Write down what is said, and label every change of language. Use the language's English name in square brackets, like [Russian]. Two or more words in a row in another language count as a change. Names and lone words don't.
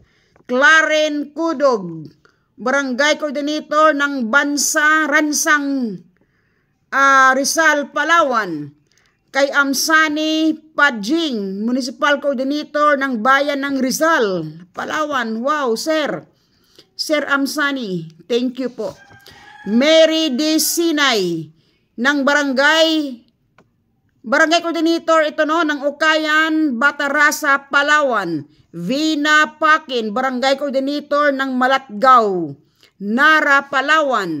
[Filipino] Claren Kudog, Barangay Coordinator ng Ransang, Rizal, Palawan. Kay Amsani Padjing, [English] Municipal Coordinator [Filipino] ng Bayan ng Rizal, Palawan. Wow, sir. Sir Amsani, [English] thank you po. [Filipino] Mary D. Sinay ng Barangay Barangay Coordinator ito no, ng Ukayan, Batarasa, Palawan. Vina Pakin, Barangay Coordinator ng Malatgao, Nara, Palawan.